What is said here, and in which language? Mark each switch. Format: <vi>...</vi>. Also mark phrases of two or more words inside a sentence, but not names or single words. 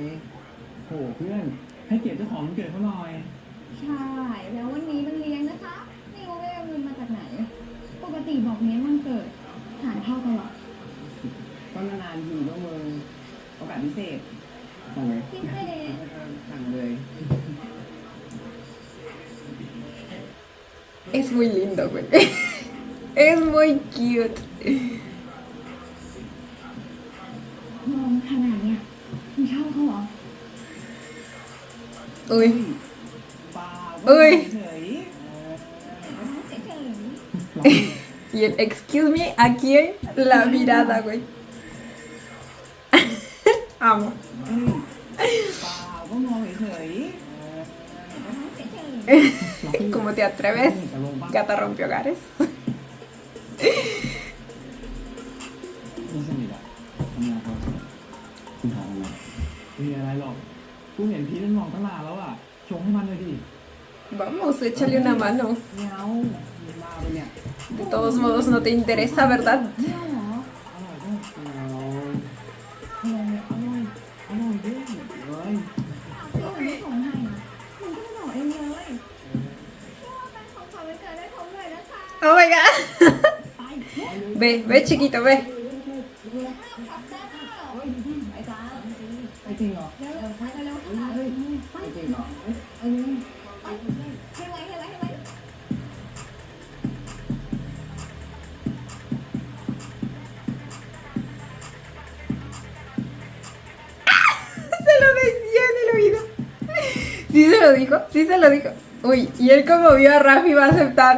<th>โหเพื่อนให้เกียรติเจ้าของวันเกิดเขาหน่อย ใช่ แล้ววันนี้มันเลี้ยงนะคะ ไม่รู้ว่าเอาเงินมาจากไหน ปกติบอกเลี้ยงวันเกิดหารเท่ากันหรอ ก็นานๆทีก็มึงโอกาสพิเศษสั่งเลย พิเศษ สั่งเลย</th> <es>Es muy lindo, güey. Es muy cute.</es> <th>มองขนาดเนี้ยมึงชอบเขาเหรอ</th> <es>Uy,</es> <th>เปล่า</th> <es>Uy.</es> <th>เฉย เฉย</th> <es>y el</es> <en>excuse me,</en> <es>aquí la mirada, güey. Amo.</es> <th>เปล่าก็มองเฉย</th> <es>¿Cómo te atreves? Gata rompe hogares.</es> <th>มึงสนิทอะทำงานเขากูถามมึงนะไม่มีอะไรหรอกกูเห็นพีทมันมองตั้งนานแล้วอะชงให้มันเลยดิ</th> <es>Vamos, échale una mano.</es> <th>ไม่เอามาไปเนี่ย</th> <es>De todos modos no te interesa, ¿verdad?</es> <th>ไม่เอาเหรอ อร่อยด้วยอร่อยด้วยเลย พี่มันไม่ส่งให้นะมึงก็ไม่บอกเองเลยช่วยเป็นของขวัญวันเกิดให้ผมหน่อยนะคะ</th> <en>Oh my god.</en> <es>Ve, ve, chiquito, ve.</es> <th>ขับได้เปล่าไปจ้า ไปจริงเหรอ เร็วไปกันเร็วค่ะ ไปจริงเหรอ ไปให้ไว้</th> <es>Se lo decía en el oído. ¿Sí se lo dijo? Sí se lo dijo. Uy, y él como vio a Rafi va a aceptar.</es>